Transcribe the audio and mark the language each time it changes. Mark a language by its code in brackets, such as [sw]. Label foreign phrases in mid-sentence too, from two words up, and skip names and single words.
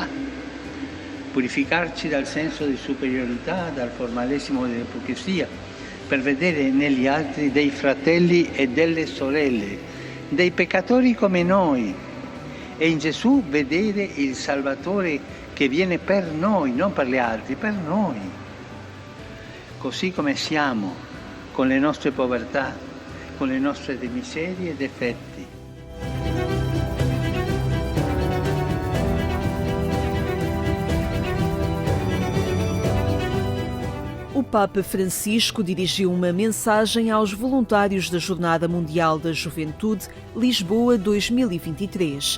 [it] Purificarci dal senso di superiorità, dal formalismo dell'ipocrisia, per vedere negli altri dei fratelli e delle sorelle, dei peccatori come noi, e in Gesù vedere il Salvatore che viene per noi, non per gli altri, per noi. Così come siamo, con le nostre povertà, con le nostre miserie e difetti. [pt] O Papa Francisco dirigiu uma mensagem aos voluntários da Jornada Mundial da Juventude Lisboa 2023.